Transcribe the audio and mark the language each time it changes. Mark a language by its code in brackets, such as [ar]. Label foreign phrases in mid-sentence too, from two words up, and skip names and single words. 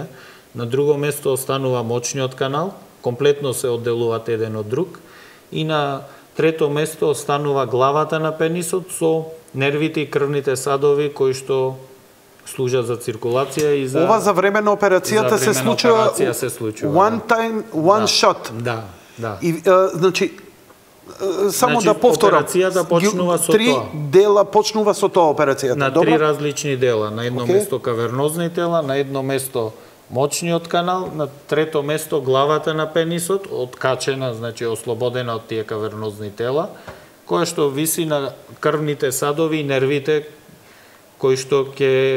[mk] На друго место останува мочниот канал, комплетно се одделуваат еден од друг. И на трето место останува главата на пенисот со нервите и крвните садови кои што служат за циркулација и за... Ова за време на операцијата се случува [en] one time, one shot. [mk] Да. И, значи, само да повторам, операцијата почнува со тоа. 3 дела почнува со тоа операцијата. На 3 различни дела. На едно место кавернозни тела, на едно место мочниот канал, на трето место главата на пенисот, откачена, значи ослободена од тие кавернозни тела, која што виси на крвните садови и нервите кои што ќе